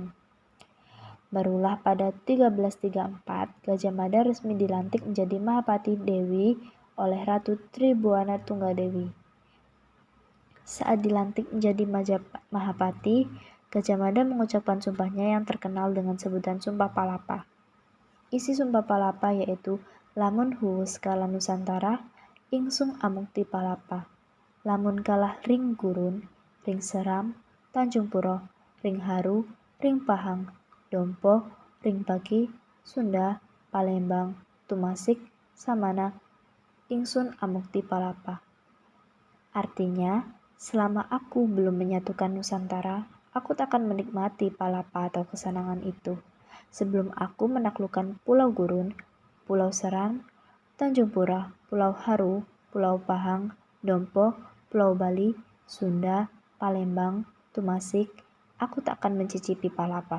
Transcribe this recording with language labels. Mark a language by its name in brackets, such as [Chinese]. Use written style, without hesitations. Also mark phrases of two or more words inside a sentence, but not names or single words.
[Indonesian] Barulah pada 1334, Gajah Mada resmi dilantik menjadi Mahapati Dewi oleh Ratu Tribuana Tunggadewi. Saat dilantik menjadi Mahapati, Gajah Mada mengucapkan sumpahnya yang terkenal dengan sebutan Sumpah Palapa. Isi Sumpah Palapa yaitu [Kawi] lamun huwus kala Nusantara, ingsung amukti palapa. Lamun kalah ring gurun, ring seram, Tanjung Puro, ring haru, ring pahang, Dompo, ring pagi, Sunda, Palembang, Tumasik, Samana, ingsun amukti palapa. [Indonesian] Artinya, selama aku belum menyatukan Nusantara, aku tak akan menikmati palapa atau kesenangan itu. Sebelum aku menaklukkan Pulau Gurun, Pulau Seram, Tanjung Pura, Pulau Haru, Pulau Pahang, Dompo, Pulau Bali, Sunda, Palembang, Tumasik, aku tak akan mencicipi palapa.